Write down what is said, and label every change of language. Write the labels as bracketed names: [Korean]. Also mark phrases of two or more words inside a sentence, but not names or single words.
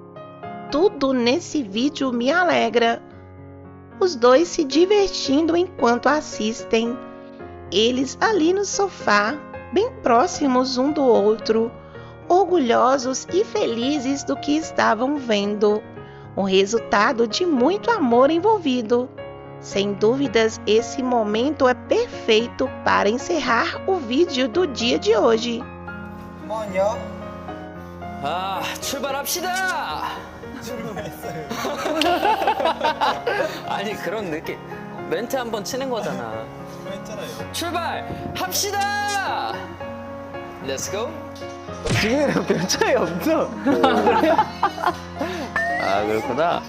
[Portuguese] Tudo nesse vídeo me alegra. Os dois se divertindo enquanto assistem, eles ali no sofá, bem próximos um do outro, orgulhosos e felizes do que estavam vendo. O resultado de muito amor envolvido. Sem dúvidas, esse momento é perfeito para encerrar o vídeo do dia de hoje. [Korean] 뭐냐? 아, 출발합시다! 출발했어요. 아니, 그런 느낌. 멘트 한번 치는 거잖아. 했잖아요. 출발합시다! [English] Let's go. [Korean] 지금이랑 별 차이 없어. 아, 그렇구나.